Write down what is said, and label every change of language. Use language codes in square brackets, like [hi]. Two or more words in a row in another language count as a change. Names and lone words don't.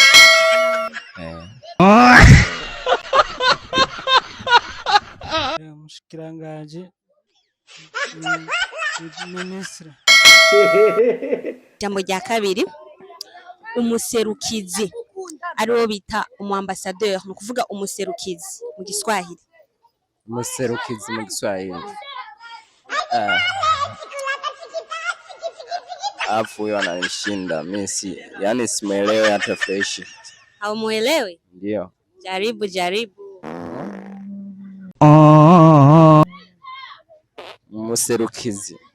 [rn] Umushikiranganje ministre. Ijambo rya kabiri, umuserukizi ariwo bita umuambassadeur, no kuvuga umuserukizi mu Giswahili. Umuserukizi mu Giswahili. [sw] Afu huyo ananishinda mimi yani simuelewi hata fresh. Haumuelewi? Ndio. Jaribu. [rn] Umuserukizi.